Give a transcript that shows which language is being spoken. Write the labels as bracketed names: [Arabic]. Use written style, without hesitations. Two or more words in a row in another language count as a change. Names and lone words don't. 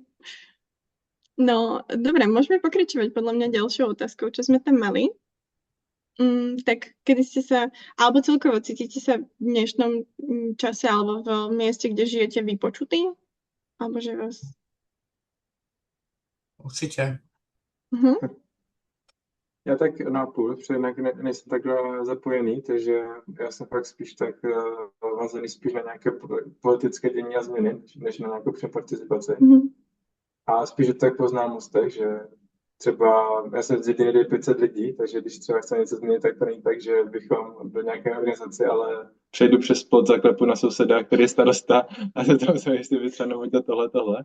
[Slovak] No, dobre, môžeme pokračovať podľa mňa ďalšou otázkou, čo sme tam mali. Tak kedy ste sa, alebo celkovo cítite sa v dnešnom čase alebo v mieste, kde žijete, vypočutí? Alebo že vás... Určite. [Czech] Já tak na půl, protože jinak nejsem takhle zapojený, takže já jsem fakt spíš tak vazený spíš na nějaké politické dění a změny, než na nějakou participaci. A spíš je to tak po známostech, že třeba já jsem z jediny 500 lidí, takže když třeba chci něco změnit, tak to není tak, že bychom do nějaké organizace, ale přejdu přes plot, zaklepu na souseda, který je starosta a se tam se jestli vytřenou tohle.